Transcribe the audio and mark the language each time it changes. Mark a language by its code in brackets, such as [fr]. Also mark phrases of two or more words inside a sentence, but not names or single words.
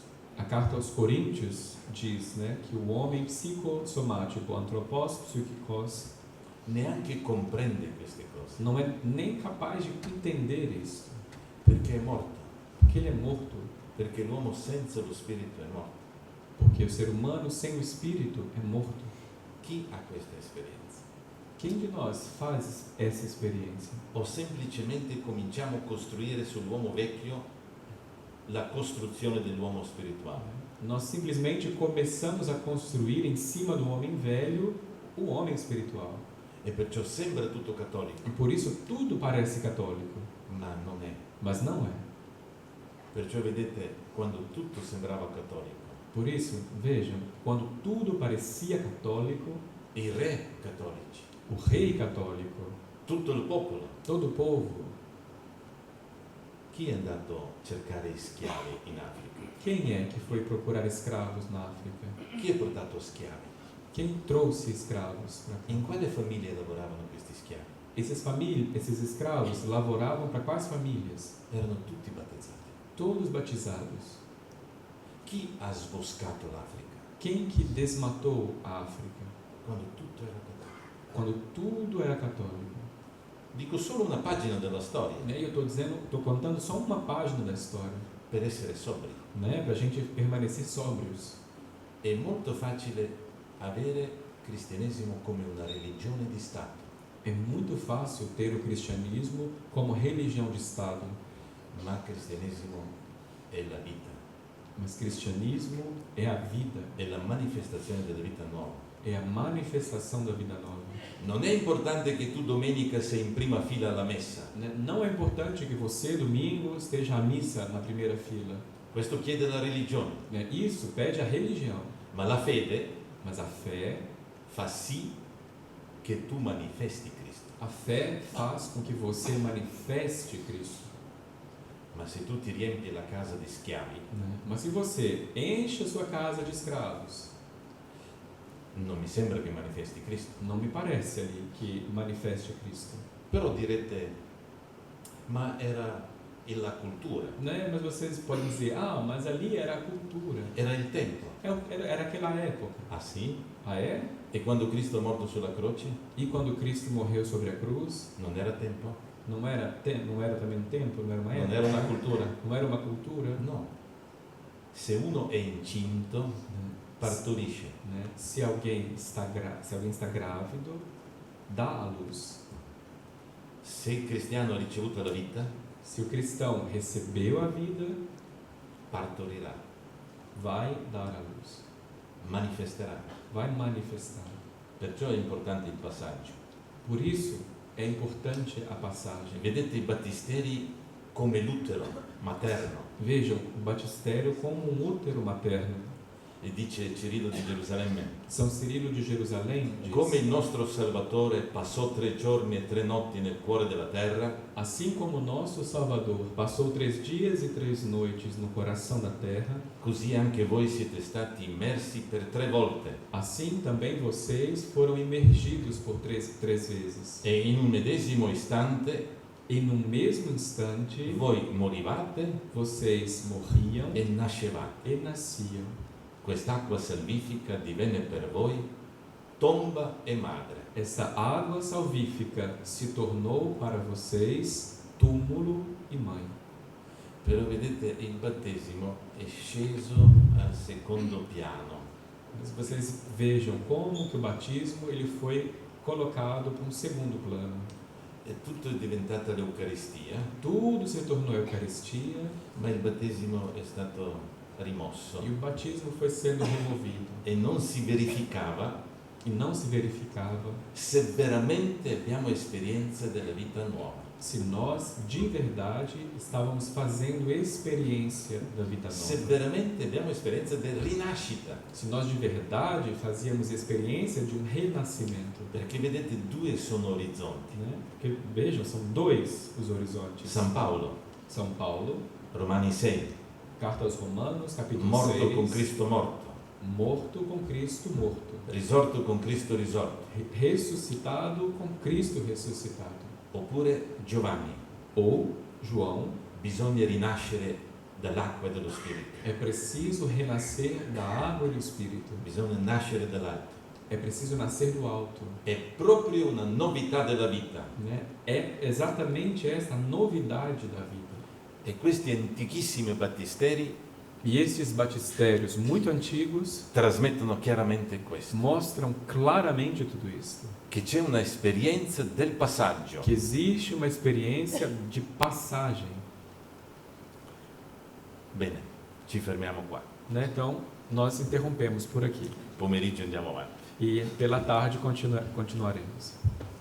[pt] A carta aos Coríntios diz, né, que o homem psicossomático, [el] άνθρωπος ψυχικός, [it] neanche comprende queste cose, [pt] não é nem capaz de entender isso, [it] perché è morto, [pt] porque ele é morto, [it] perché l'uomo senza lo spirito è morto. [pt] porque o ser humano sem o espírito é morto. [it] Chi ha questa esperienza? [pt] Quem de nós faz essa experiência? [it] O semplicemente cominciamo a costruire sull'uomo vecchio la costruzione dell'uomo spirituale? [pt] Nós simplesmente começamos a construir em cima do homem velho o homem espiritual. [it] E perciò sembra tutto cattolico, [pt] E por isso tudo parece católico, [it] ma non è. [pt] mas não é. [it] Perciò vedete, quando tutto sembrava cattolico, [pt] Por isso, vejam, quando tudo parecia católico, [it] i re cattolici, [pt] o rei católico, [it] tutto il popolo, [pt] todo o povo, [it] chi è andato a cercare schiavi in Africa? [pt] quem é que foi procurar escravos na África? [it] Chi ha portato schiavi? [pt] Quem trouxe escravos para cá? [it] In quale famiglia lavoravano questi schiavi? [pt] Esses escravos lavoravam para quais famílias? [it] Erano tutti battezzati. [pt] Todos batizados. [it] Chi ha sboscato l'Africa? [pt] Quem que desmatou a África? [it] Quando tutto era cattolico. [pt] Quando tudo era católico. [it] Dico solo una pagina della storia, [pt] E eu estou contando só uma página da história, [it] per essere sobri. [pt] né, para a gente permanecer sóbrios. [it] È molto facile avere cristianesimo come una religione di Stato, [pt] É muito fácil ter o cristianismo como religião de Estado, [it] ma cristianesimo è la vita, [pt] mas cristianismo é a vida, [it] è la manifestazione della vita nuova. [pt] é a manifestação da vida nova. [it] Non è importante che tu domenica sei in prima fila alla messa, [pt] Né? Não é importante que você, domingo, esteja à missa na primeira fila. [it] questo chiede la religione, [pt] Né? Isso pede a religião, [it] ma la fede [pt] mas a fé [it] fa sì che tu manifesti Cristo. [pt] A fé faz com que você manifeste Cristo. [it] Ma se tu ti riempi la casa di schiavi, [pt] Né? Mas se você enche a sua casa de escravos, [it] non mi sembra che manifesti Cristo. [pt] não me parece ali que manifeste Cristo. [it] Però direte, ma era la cultura, [pt] Né? Mas vocês podem dizer, mas ali era a cultura. [it] era il tempo. [pt] Era aquela época. [it] Ah sì? [pt] Ah, é? [it] E quando Cristo è morto sulla croce, [pt] E quando Cristo morreu sobre a cruz, [it] non era tempo? [pt] não era também um tempo, não era uma [it] Non [pt] época? [it] era una cultura? [pt] Não era uma cultura? [it] No. Se uno è incinto, [pt] Né? [it] partorisce. [pt] Né? Se alguém está grávido, dá à luz. [it] Se il cristiano ha ricevuto la vita, [pt] Se o cristão recebeu a vida, [it] partorirà, [pt] vai dar à luz, [it] manifesterà. [pt] vai manifestar. [it] Perciò è importante il passaggio. [pt] Por isso é importante a passagem. [it] Vedete i battisteri come l'utero materno. [pt] Vejam o batistério como um útero materno. [it] E dice Cirillo di Gerusalemme, [pt] São Cirilo de Jerusalém diz, [it] come il nostro Salvatore passò 3 giorni e 3 notti nel cuore della terra, [pt] assim como o nosso Salvador passou 3 dias e 3 noites no coração da terra, [it] così anche voi siete stati immersi per 3 volte [pt] assim também vocês foram imergidos por três vezes. [it] e in un medesimo istante [pt] E no mesmo instante, [it] voi morivate [pt] vocês morriam [it] e nascevate. [pt] e nasciam. [it] Quest'acqua salvifica divenne per voi tomba e madre. [pt] Essa água salvífica se tornou para vocês túmulo e mãe. [it] Però vedete, il battesimo è sceso al secondo piano. [pt] Mas vocês vejam como que o batismo ele foi colocado para um segundo plano. [it] E tutto è diventata l'Eucaristia, [pt] Tudo se tornou Eucaristia [it] ma il battesimo è stato rimosso [pt] e o batismo foi sendo removido. [it] e non si verificava [pt] E não se verificava [it] se veramente abbiamo esperienza della vita nuova, [pt] se nós de verdade estávamos fazendo experiência da vida [it] se [pt] nova. [it] veramente abbiamo esperienza della rinascita, [pt] Se nós de verdade fazíamos experiência de um renascimento. [it] perché vedete due sono orizzonti. [pt] Né? Porque vejam, são 2 os horizontes. [it] San Paolo, [pt] São Paulo, [it] Romani 6, [pt] carta aos Romanos, capítulo [it] morto [pt] 6, [it] con Cristo morto, [pt] morto com Cristo morto, [it] risorto con Cristo risorto. [pt] ressuscitado com Cristo ressuscitado. [it] Oppure Giovanni, [pt] Ou João, [it] bisogna rinascere dall'acqua e dallo Spirito, [pt] é preciso renascer da água e do Espírito. [it] bisogna nascere dall'alto. [pt] É preciso nascer do alto. [it] È proprio una novità della vita. [pt] Né? É exatamente essa novidade da vida. [it] E questi antichissimi battisteri [pt] E esses batistérios muito antigos [it] trasmettono chiaramente questo, [pt] mostram claramente tudo isso. [it] che c'è una esperienza del passaggio. [pt] Que existe uma experiência de passagem. [it] Bene, ci fermiamo qua. [pt] Né? Então, nós interrompemos por aqui. [it] Pomeriggio andiamo avanti. [pt] E pela tarde continuaremos.